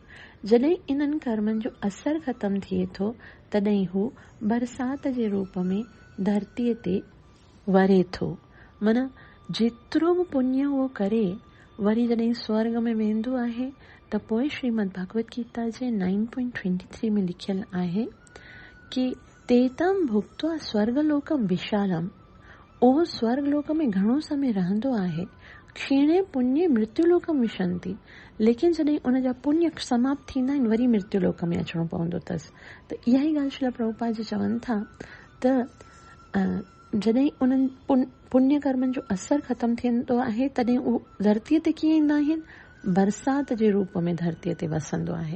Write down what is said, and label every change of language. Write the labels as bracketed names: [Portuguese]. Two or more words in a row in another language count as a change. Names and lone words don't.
[Sindhi] जॾहिं इन्हनि कर्मनि जो असरु ख़तमु थिए थो तॾहिं हू बरसात जे रूप में धरतीअ ते वरे थो। माना जेतिरो बि पुण्य उहो करे वरी जॾहिं स्वर्ग में वेंदो आहे त पोइ श्रीमद भगवत गीता जे 9.23 में लिखियलु आहे कि [Sanskrit] तेतम भुक्त्वा स्वर्गलोकम विशालम। [Sindhi] उहो स्वर्गलोक में घणो समय रहंदो आहे। [Sanskrit] क्षीणे पुण्य मृत्युलोकम विशंति। [Sindhi] लेकिन जॾहिं उन जा पुण्य समाप्त थींदा आहिनि वरी मृत्युलोक में अचिणो पवंदो अथसि। त इहा ई ॻाल्हि श्रील प्रभुपाद जी चवनि था त जॾहिं उन्हनि पुण्य कर्मनि जो असरु ख़तमु थींदो आहे तॾहिं उहो धरतीअ ते कीअं ईंदा आहिनि? बरसात जे रूप में धरतीअ ते वसंदो आहे।